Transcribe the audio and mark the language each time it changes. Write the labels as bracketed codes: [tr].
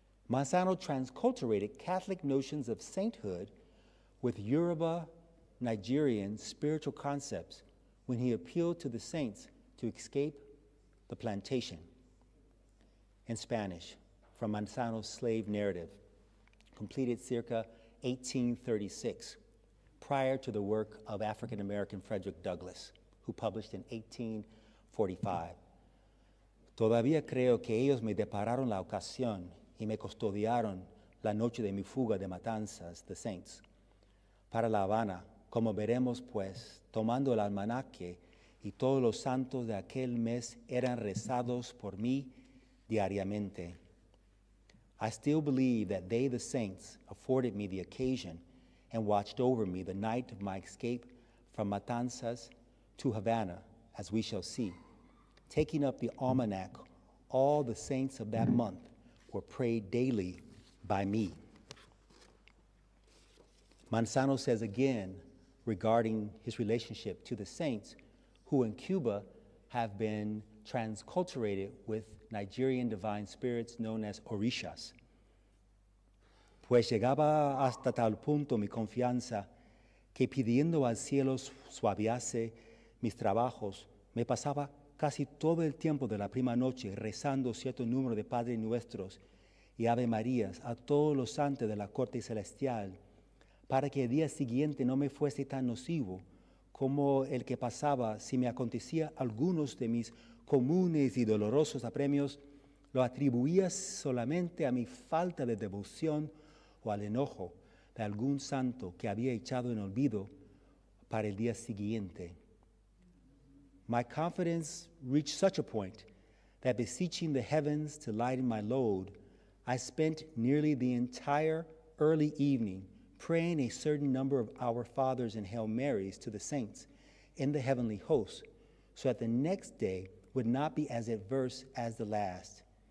[en] Manzano transculturated Catholic notions of sainthood with Yoruba, Nigerian spiritual concepts when he appealed to the saints to escape the plantation. In Spanish, from Manzano's slave narrative, completed circa 1836, prior to the work of African-American Frederick Douglass, who published in 1845. [es] Todavía creo que ellos me depararon la ocasión y me custodiaron la noche de mi fuga de matanzas, [en] the saints. [es] Para La Habana, como veremos pues, tomando el almanaque y todos los santos de aquel mes eran rezados por mí diariamente. [en] I still believe that they, the saints, afforded me the occasion and watched over me the night of my escape from Matanzas to Havana, as we shall see. Taking up the almanac, all the saints of that month were prayed daily by me. Manzano says again regarding his relationship to the saints who in Cuba have been transculturated with Nigerian divine spirits known as orishas. [es] Pues llegaba hasta tal punto mi confianza que pidiendo al cielo suaviase mis trabajos, me pasaba casi todo el tiempo de la prima noche rezando cierto número de Padres Nuestros y Ave Marías a todos los santos de la corte celestial, para que el día siguiente no me fuese tan nocivo como el que pasaba si me acontecía algunos de mis comunes y dolorosos apremios, lo atribuía solamente a mi falta de devoción o al enojo de algún santo que había echado en olvido para el día siguiente. [en] My confidence reached such a point that beseeching the heavens to lighten my load, I spent nearly the entire early evening praying a certain number of Our Fathers and Hail Marys to the saints in the heavenly host, so that the next day would not be as adverse as the last.